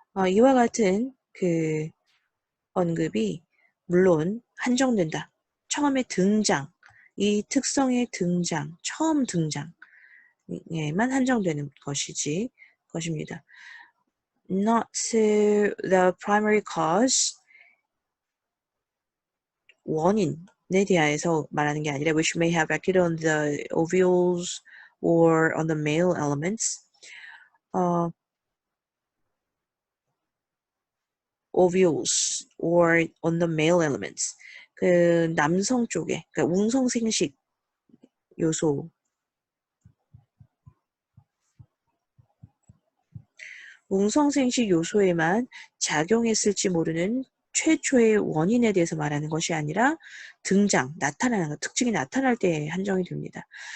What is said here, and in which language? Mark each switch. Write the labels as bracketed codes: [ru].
[ko] 이와 같은 그 언급이 물론 한정된다. 처음에 등장, 이 특성의 등장, 처음 등장에만 한정되는 것입니다. [en] Not to the primary cause, [ko] 원인에 대해서 말하는 게 아니라 [en] which may have acted on the ovules or on the male elements. ovules or on the male elements. [ko] 그 남성 쪽에, 그러니까 웅성생식 요소, 웅성생식 요소에만 작용했을지 모르는 최초의 원인에 대해서 말하는 것이 아니라 나타나는 것, 특징이 나타날 때 한정이 됩니다.